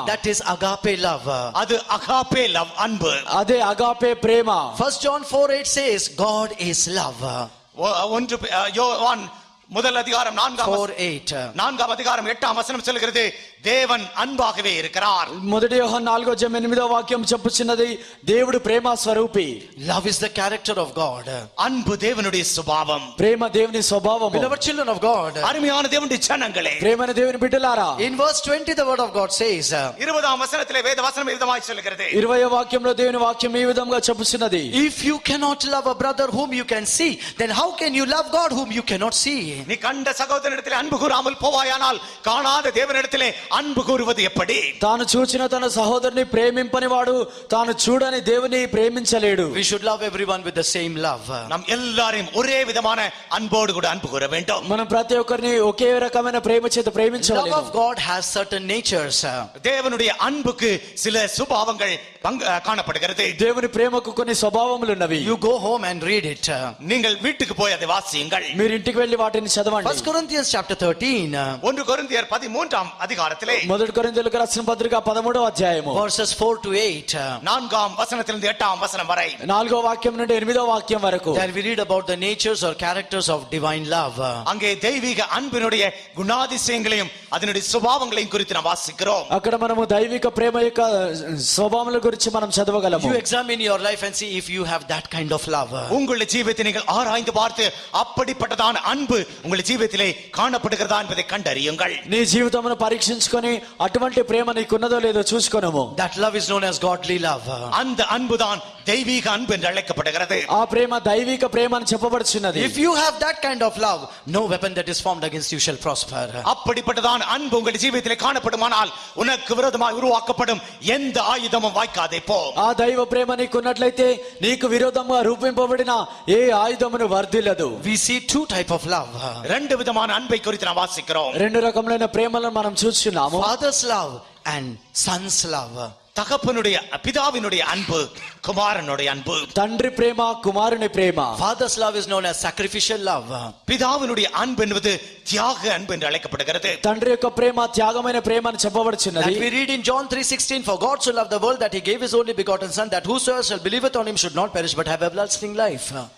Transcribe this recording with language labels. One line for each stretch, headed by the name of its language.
English: That is agape love.
Tamil: அது Agape love, அன்பு.
Telugu: అదే agape Prema.
English: 1 John 4:8 says God is love.
Tamil: ஒன்று யோவான் முதல் அதிகாரம் 4ஆம் அதிகாரம் 8ஆம் வசனம் சொல்கிறது, தேவன் அன்பாகவே இருக்கிறார்.
Telugu: మొదటి యోహాను 4:8 వాక్యం చెప్పుచున్నది, దేవుడు ప్రేమ స్వరూపి.
English: Love is the character of God.
Tamil: அன்பு தேவனுடைய சுபாவம்.
Telugu: ప్రేమ దేవుని స్వభావము.
English: Beloved children of God,
Tamil: அருமையான தேவனுடைய ஜனங்களே,
Telugu: ప్రేమైన దేవుని బిడ్డలారా,
English: in verse 20 the word of God says,
Tamil: 20ஆம் வசனத்திலே வேத வசனம் விதமாய் சொல்கிறது,
Telugu: 20వ వాక్యంలో దేవుని వాక్యం ఈ విధంగా చెప్పుచున్నది,
English: if you cannot love a brother whom you can see, then how can you love God whom you cannot see?
Tamil: நீ கண்ட சகோதரனிடத்திலே அன்பு கூறாமல் போவாயானால் காணாத தேவனிடத்திலே அன்பு கூறுவது எப்படி?
Telugu: తాను చూచిన తన సహోదరుని ప్రేమింపని వాడు తాను చూడని దేవుని ప్రేమించలేడు.
English: We should love everyone with the same love.
Tamil: நம் எல்லாரையும் ஒரே விதமான அன்போடு கூட அன்பு கூற வேண்டும்.
Telugu: మనం ప్రతి ఒక్కరిని ఒకే రకమైన ప్రేమ చేత
English: Love
Telugu: ప్రేమించవలెను.
English: of God has certain natures.
Tamil: தேவனுடைய அன்புக்கு சில சுபாவங்கள் காணப்படுகிறது.
Telugu: దేవుని ప్రేమకు కొన్ని స్వభావములు ఉన్నవి.
English: You go home and read it.
Tamil: நீங்கள் வீட்டுக்கு போய் அதை வாசியுங்கள்.
Telugu: మీరు ఇంటికి వెళ్లి వాటిని చదవండి.
English: 1 Corinthians chapter 13
Tamil: 1 கொரிந்தியர் 13ஆம் அதிகாரத்திலே
Telugu: మొదటి కొరింథీయులకు రాసిన పత్రిక 13వ అధ్యాయము
English: verses 4 to 8.
Tamil: 4ஆம் வசனத்திலிருந்து 8ஆம்
Telugu: వచనం
Tamil: వரை
Telugu: 4వ వాక్యం నుండి 8వ వాక్యం వరకు
English: There we read about the natures or characters of divine love.
Tamil: அங்கே தெய்வீக அன்பினுடைய குணாதிசயங்களையும் அதனுடைய சுபாவங்களையும் குறித்து நாம் வாசிக்கிறோம்.
Telugu: అక్కడ మనము దైవిక ప్రేమ యొక్క స్వభావముల గురించి మనం చదవగలము.
English: You examine your life and see if you have that kind of love.
Tamil: உங்களுடைய ஜீவியத்தை நீங்கள் ஆராய்ந்து பார்த்து அப்படிப்பட்டதான அன்பு உங்களுடைய ஜீவியத்திலே காணப்படுகிறதா என்பதை கண்டறியுங்கள்.
Telugu: నీ జీవితమును పరీక్షించుకొని అటువంటి ప్రేమ నీకున్నదో లేదో చూసుకొనుము.
English: That love is known as godly love.
Tamil: அந்த அன்புதான் தெய்வீக அன்பு என்று அழைக்கப்படுகிறது.
Telugu: ఆ ప్రేమ దైవిక ప్రేమ అని చెప్పబడుచున్నది.
English: If you have that kind of love, no weapon that is formed against you shall prosper.
Tamil: அப்படிப்பட்டதான அன்பு உங்களுடைய ஜீவியத்திலே காணப்படுமானால் உனக்கு விரோதமாய் உருவாக்கப்படும் எந்த ஆயுதமும் வாய்க்காதே போ.
Telugu: ఆ దైవ ప్రేమ నీకున్నట్లయితే నీకు విరోధంగా రూపింపబడిన ఏ ఆయుధమును వర్ధిల్లదు.
English: We see two type of love.
Tamil: ரெண்டு விதமான அன்பை குறித்து நாம் வாசிக்கிறோம்.
Telugu: రెండు రకములైన ప్రేమలను మనం చూస్తున్నాము.
English: Father's love and son's love.
Tamil: தகப்பனுடைய பிதாவினுடைய அன்பு, குமாரனுடைய அன்பு.
Telugu: తండ్రి ప్రేమ కుమారుని ప్రేమ.
English: Father's love is known as sacrificial love.
Tamil: பிதாவினுடைய அன்பு என்பது தியாக அன்பு என்று அழைக்கப்படுகிறது.
Telugu: తండ్రి యొక్క ప్రేమ త్యాగమైన ప్రేమ అని చెప్పబడుచున్నది.
English: That we read in John 3:16, for God so loved the world that he gave his only begotten son, that whosoever shall believeth on him should not perish but have everlasting life.